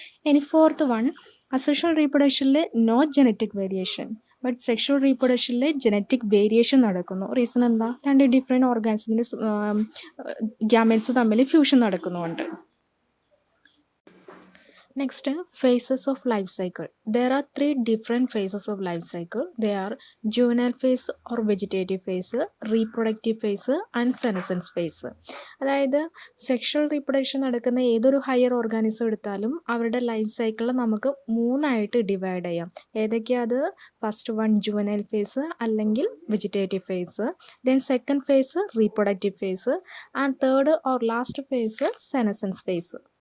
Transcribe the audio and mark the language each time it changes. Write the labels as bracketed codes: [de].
[ml] ഇനി fourth one, asexual റീപ്രൊഡക്ഷനിൽ no genetic variation, but sexual റീപ്രൊഡക്ഷനിൽ genetic variation നടക്കുന്നു. Reason എന്താ? രണ്ട് ഡിഫറെൻറ്റ് ഓർഗാനിസത്തിൻ്റെ ഗ്യാമേറ്റ്സ് തമ്മിൽ ഫ്യൂഷൻ നടക്കുന്നുണ്ട്. [en] Next, phases of life cycle. There are 3 different phases of life cycle. They are juvenile phase or vegetative phase, reproductive phase and senescence phase. [ml] അതായത് sexual reproduction നടക്കുന്ന ഏതൊരു higher organism എടുത്താലും അവരുടെ life cycle നമുക്ക് 3ആയിട്ട് divide ചെയ്യാം. ഏതൊക്കെയാണ് അത്? [en] First one juvenile phase അല്ലെങ്കിൽ vegetative phase, then second phase reproductive phase and third or last phase senescence phase.